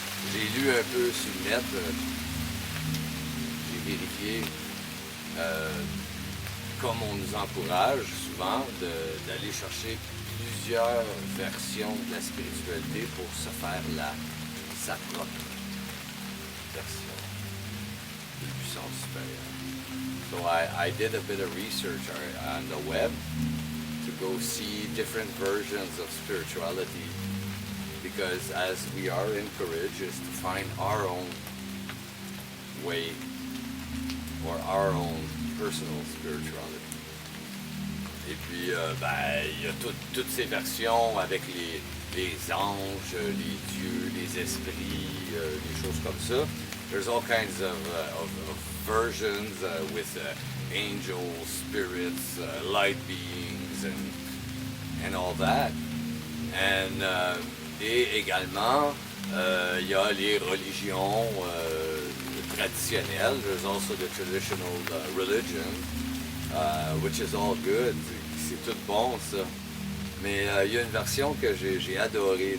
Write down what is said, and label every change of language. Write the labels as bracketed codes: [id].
[fr] J'ai lu un peu sur le net, j'ai vérifié, comme on nous encourage souvent d'aller chercher plusieurs versions de la spiritualité pour se faire sa propre version de puissance supérieure. [en] So I did a bit of research on the web to go see different versions of spirituality, because as we are encouraged is to find our own way or our own personal spirituality. [fr] Et puis, il y a toutes ces versions avec les anges, les dieux, les esprits, des choses comme ça. [en] There's all kinds of versions with angels, spirits, light beings, and all that. [fr] And et également, il y a les religions traditionnelles. [en] There's also the traditional religion, which is all good. [fr] C'est tout bon, ça. Mais il y a une version que j'ai adorée.